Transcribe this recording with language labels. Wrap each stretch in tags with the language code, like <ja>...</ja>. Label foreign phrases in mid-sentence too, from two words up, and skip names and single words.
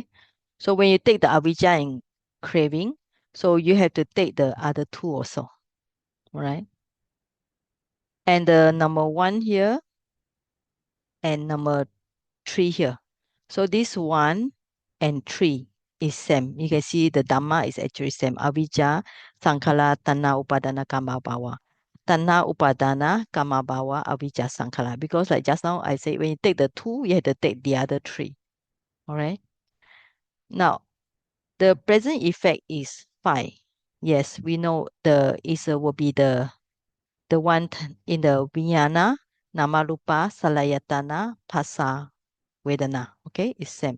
<en>So when you take the avijja and craving, so you have to take the other two also. Right. And the number one here and number three here. So this one and three is same. You can see the Dhamma is actually same.</en> <pi>Avijja, Sankhara, Tanna, Upadana, Kama, Bhava. Tanna, Upadana, Kama, Bhava, Avijja, Sankhara.</pi> <en>Because like just now I said, when you take the two, you have to take the other three. All right. Now, the present effect is five. Yes, we know the is will be the one in the</en> <pi>Vijnana, Namarupa, Salayatana, Phassa, Vedana.</pi> <en>Okay, it's same.</en>